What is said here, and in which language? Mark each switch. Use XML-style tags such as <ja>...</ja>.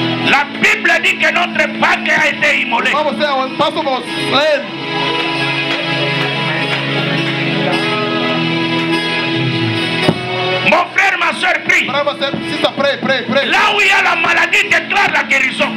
<fr>La Bible dit que notre Pâque a été immolé.</fr> <en>The Bible says our Passover was slain.</en> <fr>Mon frère, ma soeur, prie.</fr> <en>The Bible said, sister, pray, pray, pray.</en> <fr>Là où il y a la maladie, déclare la guérison.</fr>